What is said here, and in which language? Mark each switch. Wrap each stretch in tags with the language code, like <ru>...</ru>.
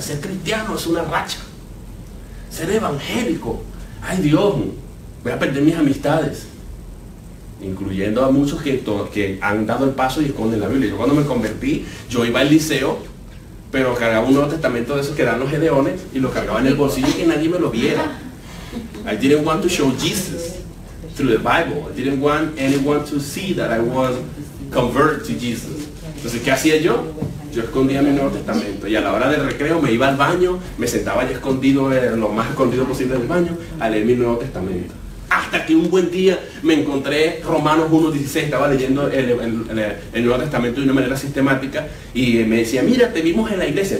<es>Ser cristiano es una racha. Ser evangélico, ay Dios, voy a perder mis amistades, incluyendo a muchos que han dado el paso y esconden la Biblia. Yo cuando me convertí, yo iba al liceo, pero cargaba un Nuevo Testamento de esos que dan los gedeones y lo cargaba en el bolsillo y que nadie me lo viera.</es> <en>I didn't want to show Jesus through the Bible. I didn't want anyone to see that I was converted to Jesus.</en> <es>Entonces, ¿qué hacía yo? Yo escondía mi Nuevo Testamento y a la hora del recreo me iba al baño, me sentaba ya escondido, lo más escondido posible del baño, a leer mi Nuevo Testamento. Hasta que un buen día me encontré Romanos 1:16, estaba leyendo el Nuevo Testamento de una manera sistemática y me decía, mira, te vimos en la iglesia.</es>